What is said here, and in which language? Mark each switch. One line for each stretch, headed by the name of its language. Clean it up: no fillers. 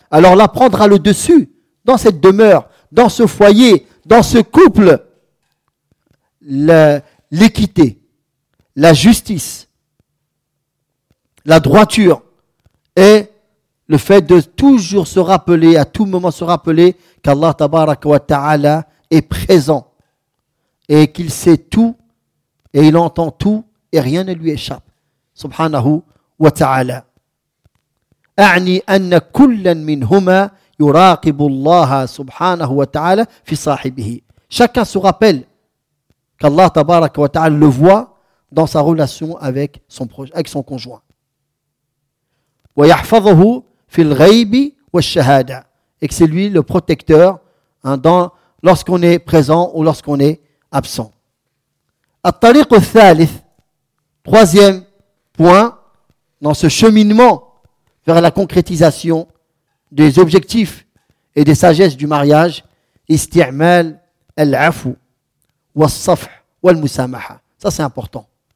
French: Alors, l'apprendre à le dessus, dans cette demeure, dans ce foyer, dans ce couple, l'équité, la justice, la droiture et le fait de toujours se rappeler, à tout moment se rappeler qu'Allah tabaraka wa ta'ala est présent et qu'il sait tout et il entend tout et rien ne lui échappe.
Arabic: Subhanahu wa ta'ala. أعني أن كل منهما يراقب الله سبحانه وتعالى في صاحبه.
French: Chacun se rappelle qu'Allah تبارك وتعالى le voit dans sa relation avec son conjoint.
Arabic: ويحفظه في الغيب والشهادة.
French: Et que c'est lui le protecteur lorsqu'on est présent ou lorsqu'on est absent.
Arabic: الطريق الثالث.
French: Troisième point dans ce cheminement vers la concrétisation des objectifs et des sagesses du mariage,
Arabic: isti'mal al-afu was-safh wal-musamaha.
French: Ça, c'est important.